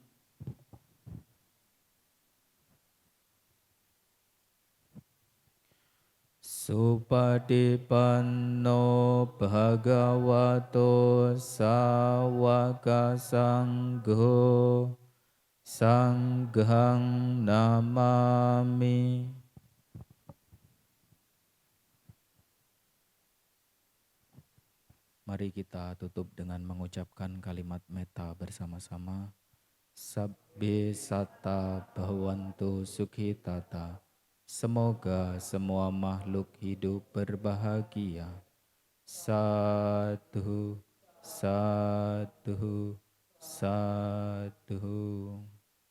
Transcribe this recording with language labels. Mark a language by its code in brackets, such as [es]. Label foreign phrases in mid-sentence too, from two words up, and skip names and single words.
[pi] Supatipanno Bhagavato Sawaka Sangho Sanghang Namami. [id] Mari kita tutup dengan mengucapkan kalimat metta bersama-sama. [pi] Sabbe satta bhavantu sukhitata. [id] Semoga semua makhluk hidup berbahagia. [pi] Sadhu, sadhu, sadhu.